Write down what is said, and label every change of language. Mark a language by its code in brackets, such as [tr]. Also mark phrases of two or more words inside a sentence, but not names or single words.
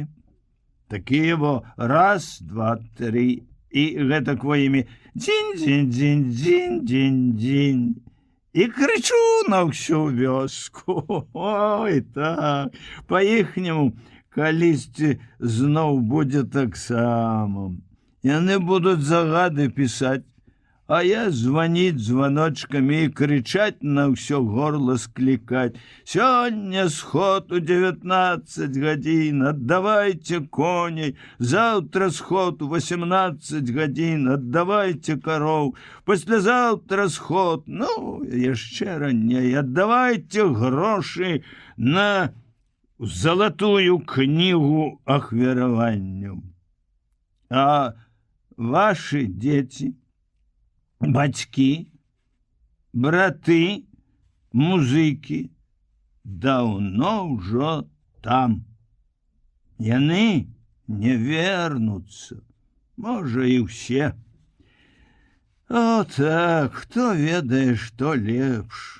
[be] Такія во 1, 2, 3, і гэтак во імі дзінь-дзінь-дзінь-дзінь-дзінь-дзінь. І крычу на ўсю вёску. Ой, так, па-іхняму, калісьці зноў будзе таксама. Яны будуць загады пісаць, [ru] А я звонить звоночками и кричать на все горло скликать. Сегодня сход у 19 годин, отдавайте коней. Завтра сход у 18 годин, отдавайте коров. Послезавтра сход, ну, еще ранее, отдавайте гроши на золотую книгу ахвяраванню. А ваши дети... [be] Бацькі, браты, музыкі даўно ўжо там. Яны не вернуцца, можа і ўсе. О так, хто ведае, што лепш.